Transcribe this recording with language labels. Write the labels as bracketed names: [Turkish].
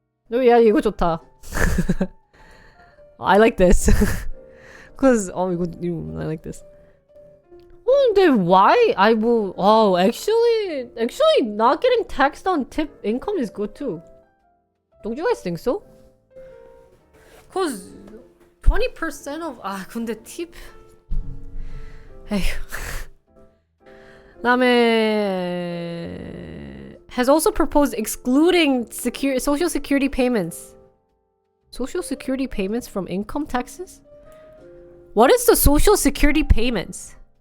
[Korean] 야, 이거 좋다. [English] I like this. Cause I like this. 근데 why? Actually not getting taxed on tip income is good too. Don't you guys think so? Cause 20% of [Korean] 근데 팁 에휴. [English] 그다음에 has also proposed excluding social security payments. Social security payments from income taxes? What is the social security payments?